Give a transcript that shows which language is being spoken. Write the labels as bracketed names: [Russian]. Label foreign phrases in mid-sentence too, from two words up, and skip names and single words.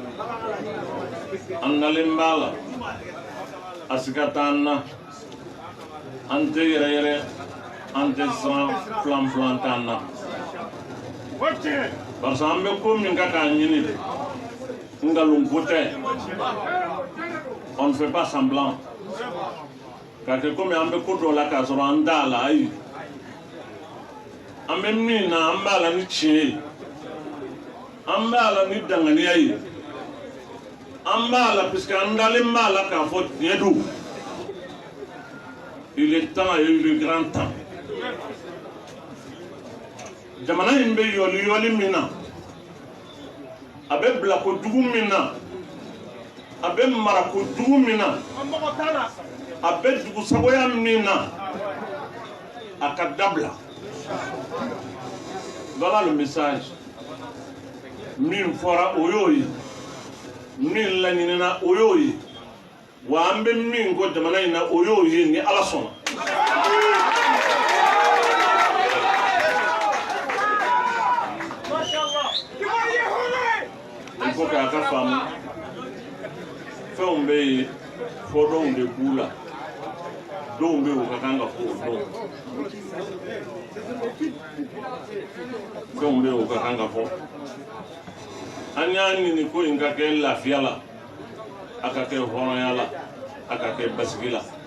[Bambara] an nalen b'a la a siga t'an na an tɛ yɛrɛyɛrɛ an tɛ siran filan t'an na parce que an bɛ ko min ka k'a ɲini nkalon ko tɛ [French] on ne fait pas semblant [Bambara] k'a kɛ komi an bɛ ko dɔ la k'a sɔrɔ an t'a la ayi an bɛ min na an b'a la ni tiɲɛ ye an b'a la ni danganiya ye an b'a la puisque an dalen b'a la k'a fɔ tiɲɛ don [French] il est temps et il est grand temps [Bambara] jamana in bɛ yɔli min na a bɛ bila kojugu min na a bɛ mara kojugu min na a bɛ dugusagoya min na a ka dabila [French] voilà le message [Bambara] min fɔra o y'o ye min laɲinina o y'o ye wa an bɛ min ko jamana in na o y'o ye ni ala sɔnna [French] il faut [Bambara] k'a ka faamu fɛnw bɛ yen fɔ dɔw de b'u la dɔw bɛ yen o ka kan ka fɔ o dɔn fɛnw bɛ yen o ka kan ka fɔ an y'a ɲini ko in ka kɛ lafiya la a ka kɛ hɔrɔnya la a ka kɛ basigi la